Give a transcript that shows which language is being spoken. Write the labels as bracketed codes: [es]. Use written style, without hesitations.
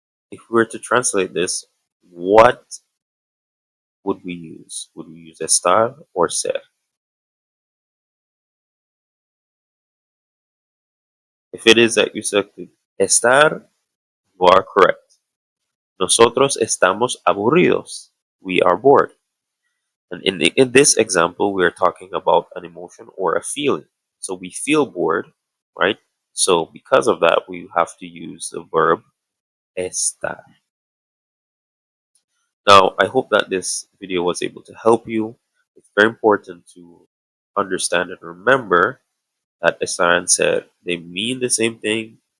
[en] If we were to translate this, what would we use? Would we use estar or ser? If it is that you selected estar, you are correct. [es] Nosotros estamos aburridos. [en] We are bored. And in this example, we are talking about an emotion or a feeling. So we feel bored, right? So because of that, we have to use the verb estar. Now, I hope that this video was able to help you. It's very important to understand and remember that Estar and Ser, they mean the same thing.